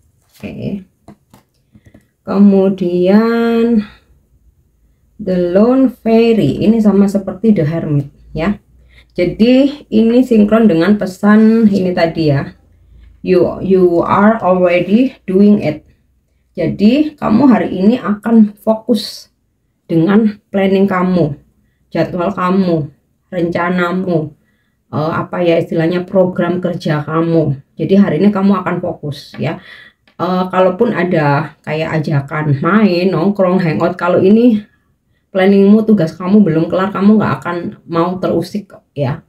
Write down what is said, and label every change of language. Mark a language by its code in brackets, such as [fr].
[id] Oke. Kemudian The Lone Fairy ini sama seperti The Hermit ya. Jadi ini sinkron dengan pesan ini tadi ya. [en] You are already doing it. [id] Jadi kamu hari ini akan fokus dengan planning kamu, jadwal kamu, rencanamu, apa ya istilahnya program kerja kamu. Jadi hari ini kamu akan fokus ya. Kalaupun ada kayak ajakan main, nongkrong, hangout, kalau ini planningmu, tugas kamu belum kelar, kamu nggak akan mau terusik ya.